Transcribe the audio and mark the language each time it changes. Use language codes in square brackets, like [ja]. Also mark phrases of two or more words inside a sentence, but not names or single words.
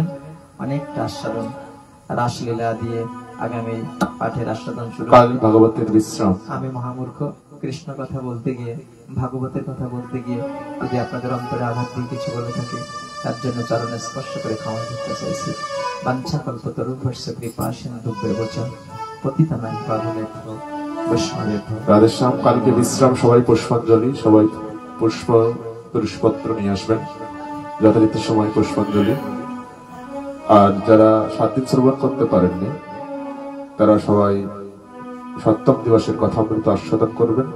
[bn] অনেকটা আস্বাদন রাসলীলা দিয়ে আগামী পাঠের আস্বাদন শুরু। কাল ভাগবতের বিশ্রাম। আমি মহামূর্খ কৃষ্ণ কথা বলতে গিয়ে, ভাগবতের কথা বলতে গিয়ে যদি আপনাদের অন্তরে আঘাত দিয়ে কিছু বলে থাকি, তার জন্য চরণে স্পর্শ করে ক্ষমা করতে চাইছি। [sa] বাঞ্ছা কল্পতরুভ্যশ্চ কৃপা সিন্ধুভ্যেব চ পতিতানাং পাবনেভ্যো বৈষ্ণবেভ্যো। [bn] রাধেশ্যাম, কালকে বিশ্রাম, সবাই পুষ্পাঞ্জলি, সবাই পুষ্পপত্র নিয়ে আসবেন, যথারীতি সময় পুষ্পাঞ্জলি। আর যারা 7 দিন শ্রবণ করতে পারেননি, তারা সবাই সপ্তম দিবসের কথা অমৃত আস্বাদন করবেন।